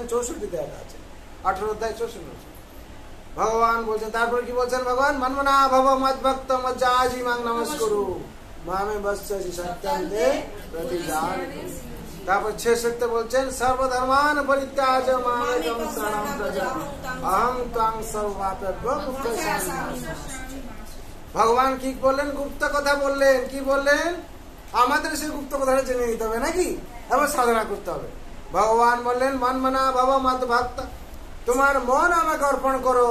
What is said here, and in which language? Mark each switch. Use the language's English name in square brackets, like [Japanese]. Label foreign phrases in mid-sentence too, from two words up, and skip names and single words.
[Bangla] 64 দেয়া আছে, 18 অধ্যায় 64 ভগবান বলছেন। তারপর কি বলছেন ভগবান? [Sanskrit] মন্মনা ভব মদ্ভক্ত মজ্জাজি মাং নমস্কুরু মামে বশ্যসি সত্যং তে প্রতিজানতি। [Bangla] তারপর 66 বলছেন [Sanskrit] সর্বধর্মান পরিত্যাজ মামেকং শরণং ব্রজ অহং ত্বং সর্বপাপেভ্যো মুক্তস্যামি। [Bangla] ভগবান কি বললেন? গুপ্ত কথা বললেন। কি বললেন? আমাদের সেই গুপ্ত কথাটা জেনে নিতে হবে নাকি, এবং সাধনা করতে হবে। ভগবান বললেন [Sanskrit] মন্মনা ভব মদ্ভক্ত, [Bangla] তোমার মন আমাকে অর্পণ করো।